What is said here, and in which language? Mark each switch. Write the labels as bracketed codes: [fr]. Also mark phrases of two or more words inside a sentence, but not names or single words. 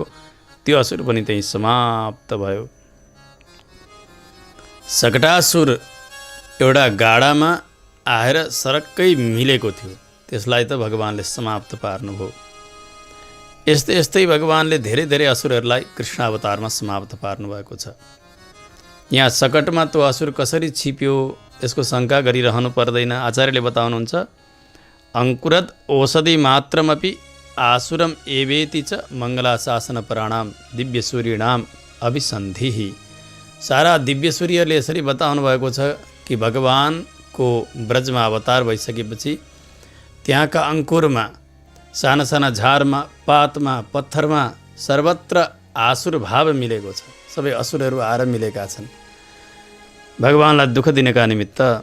[ne] त्यो असुर पनि त्यही समाप्त भयो। सकटासुर एउटा गाडामा आएर सरक्कै मिलेको थियो, त्यसलाई त भगवानले समाप्त पार्नुभयो। यस्तै भगवानले धेरै असुरहरूलाई कृष्ण अवतारमा समाप्त पार्नुभएको छ। यहाँ सकटमा त्यो असुर कसरी छिप्यो यसको शङ्का गरिरहनु पर्दैन। आचार्यले बताउनुहुन्छ [sa] अङ्कुरद औषधि मात्रमपि आसुरम एवेति च मङ्गलाशासन प्राणाम दिव्य सूर्यनाम अभिसन्धिः। [ne] सारा दिव्य सूर्यहरूले यसरी बताउनु भएको छ कि भगवानको ब्रजमा अवतार भइसकेपछि त्यहाँका अङ्कुरमा, साना साना झारमा, पातमा, पत्थरमा सर्वत्र आसुर भाव मिलेको छ। सबै असुरहरू आएर मिलेका छन् भगवानलाई दुःख दिनका निमित्त।